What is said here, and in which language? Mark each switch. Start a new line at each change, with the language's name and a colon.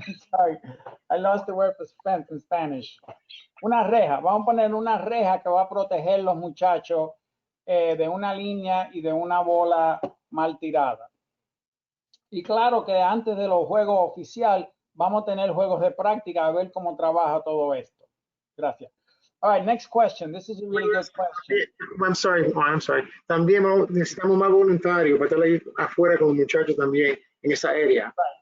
English: Sorry, I lost the word for fence in Spanish.
Spanish: Una reja, vamos a poner una reja que va a proteger los muchachos de una línea y de una bola mal tirada. Y claro que antes de los juegos oficiales vamos a tener juegos de práctica a ver cómo trabaja todo esto. Gracias.
English: All right, next question. This is a really good question. I'm sorry, Juan, I'm sorry.
Spanish: También necesitamos más voluntarios para estar ahí afuera con los muchachos también en esa área.